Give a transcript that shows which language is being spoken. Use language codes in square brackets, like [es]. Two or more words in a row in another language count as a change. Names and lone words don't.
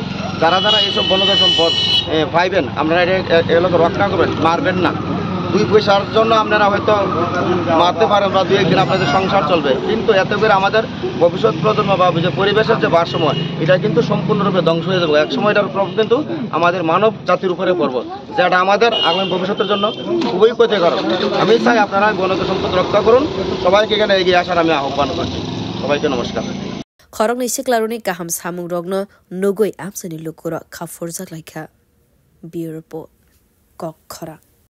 [bn] যারা যারা এইসব বনজ সম্পদ পাইবেন আপনারা এগুলোকে রক্ষা করবেন মারবেন না দুই পয়সার জন্য আপনারা হয়তো মারতে পারেন বা দুই একদিন আপনাদের সংসার চলবে কিন্তু এত করে আমাদের ভবিষ্যৎ প্রজন্ম বা যে পরিবেশের যে ভারসাম্য এটা কিন্তু সম্পূর্ণরূপে ধ্বংস হয়ে যাবে এক সময় এটার প্রভাব কিন্তু আমাদের মানব জাতির উপরে পড়বে যেটা আমাদের আগামী ভবিষ্যতের জন্য খুবই ক্ষতিকর আমি চাই আপনারা বনজ সম্পদ রক্ষা করুন সবাইকে এখানে এগিয়ে আসার আমি আহ্বান করছি সবাইকে নমস্কার [trp] Khorong ni Siklaroni Kaham Samung Rogno Nogoi Amsani Lukura Kafurza Laika [en] Bureau Report [trp] Kok Khora